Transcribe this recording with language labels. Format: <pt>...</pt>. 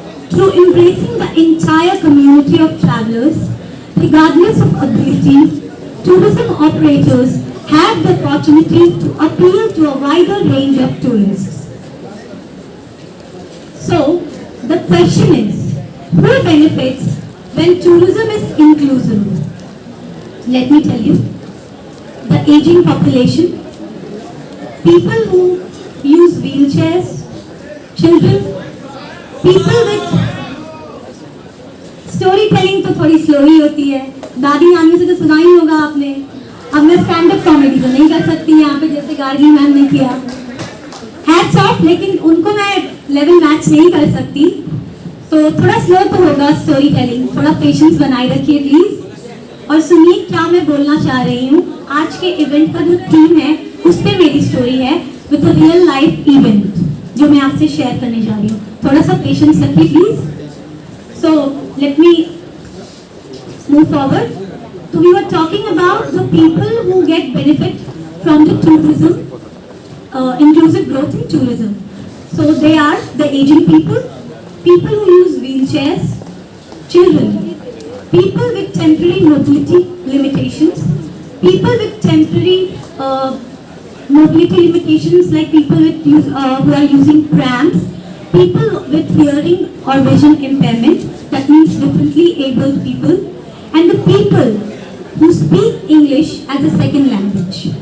<en>Through embracing the entire community of travelers, regardless of ability, tourism operators have the opportunity to appeal to a wider range of tourists. So, the question is, who benefits when tourism is inclusive? Let me tell you, the aging population, people who use wheelchairs, children, people with</en> <hi>story telling तो थोड़ी slow ही होती है, दादी नानी से तो सुना ही होगा आपने। अब मैं स्टैंड अप कॉमेडी तो नहीं कर सकती यहाँ पे जैसे गार्गी मैम ने किया, हैट्स ऑफ, लेकिन उनको मैं लेवल मैच नहीं कर सकती, तो थोड़ा स्लो तो होगा स्टोरी टेलिंग, थोड़ा पेशेंस बनाए रखिए प्लीज और सुनिए क्या मैं बोलना चाह रही हूँ। आज के इवेंट का जो थीम है उस पर मेरी स्टोरी है,</hi> <en>with a real life event</en> <hi>जो मैं आपसे शेयर करने जा रही हूँ। थोड़ा सा पेशेंस रखिए please.</hi> <en>So let me move forward. So we were talking about the people who get benefit from the tourism, inclusive growth in tourism. So they are the aging people, people who use wheelchairs, children, people with temporary mobility limitations, people with temporary mobility limitations like people with who are using prams, people with hearing or vision impairment, that means differently abled people, and the people who speak English as a second language.</en>